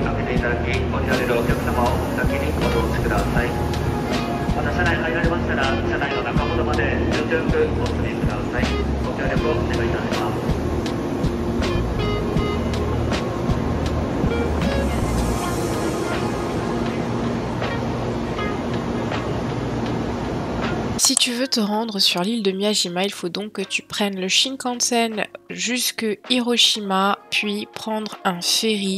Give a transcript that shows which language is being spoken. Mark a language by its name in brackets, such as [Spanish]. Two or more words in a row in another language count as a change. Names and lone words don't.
[Japanese] ていただき、降りられるお客様を先にお通しください。また車内入られましたら、車内の中ほどまで順々お進みください。ご協力をお願いいたします。 [French] Si tu veux te rendre sur l'île de Miyajima, il faut donc que tu prennes le Shinkansen jusque Hiroshima, puis prendre un ferry.